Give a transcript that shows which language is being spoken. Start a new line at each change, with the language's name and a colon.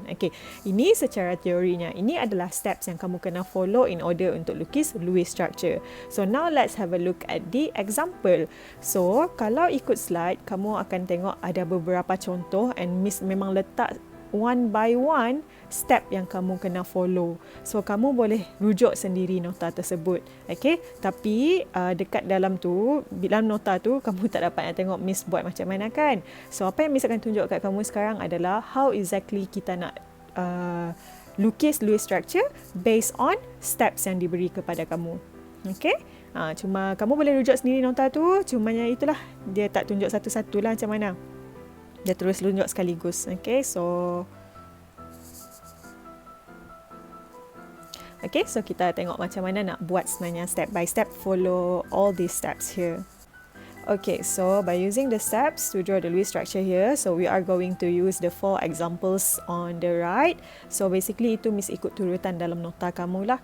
Malay: Okay, ini secara teorinya. Ini adalah steps yang kamu kena follow
English: in order
Malay: untuk lukis Lewis structure.
English: So now let's have a look at the example.
Malay: So kalau ikut slide, kamu akan tengok ada beberapa contoh and Miss memang letak one by one step yang kamu kena follow. So kamu boleh rujuk sendiri nota tersebut. Okay, tapi dekat dalam tu, dalam nota tu kamu tak dapat nak tengok Miss buat macam mana kan. So apa yang Miss akan tunjuk kat kamu sekarang adalah
English: how exactly
Malay: kita nak lukis Lewis structure based on steps yang diberi kepada kamu. Okay, cuma kamu boleh rujuk sendiri nota tu, cumanya itulah dia tak tunjuk satu-satu lah macam mana. Dia terus tunjuk sekaligus. Okay, so kita tengok macam mana nak buat sebenarnya step by step,
English: follow all these steps here. Okay, so by using the steps to draw the Lewis structure here, so we are going to use the 4 examples on the right.
Malay: So basically itu Miss ikut turutan dalam nota kamu lah.